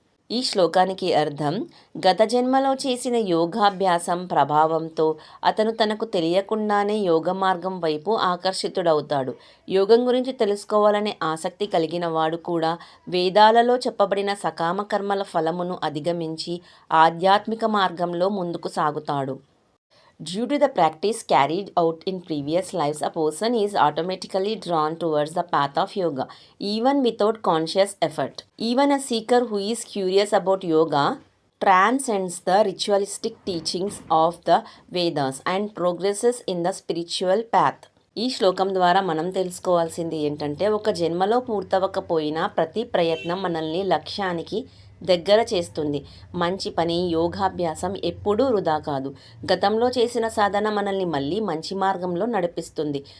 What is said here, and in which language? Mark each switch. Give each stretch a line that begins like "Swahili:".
Telugu: ఈ శ్లోకానికి అర్థం, గత జన్మలో చేసిన యోగాభ్యాసం ప్రభావంతో అతను తనకు తెలియకుండానే యోగ మార్గం వైపు ఆకర్షితుడవుతాడు. యోగం గురించి తెలుసుకోవాలనే ఆసక్తి కలిగిన వాడు కూడా వేదాలలో చెప్పబడిన సకామ కర్మల ఫలమును అధిగమించి ఆధ్యాత్మిక మార్గంలో ముందుకు సాగుతాడు.
English: Due to the practice carried out in previous lives, a person is automatically drawn towards the path of yoga, even without conscious effort. Even a seeker who is curious about yoga transcends the ritualistic teachings of the Vedas and progresses in the spiritual path.
Telugu: ఈ శ్లోకం ద్వారా మనం తెలుసుకోవాల్సింది ఏంటంటే, ఒక జన్మలో పూర్తవకపోయినా ప్రతి ప్రయత్నం మనల్ని లక్ష్యానికి దగ్గర చేస్తుంది. మంచి పని, యోగాభ్యాసం ఎప్పుడూ వృధా కాదు. గతంలో చేసిన సాధన మనల్ని మళ్ళీ మంచి మార్గంలో నడిపిస్తుంది.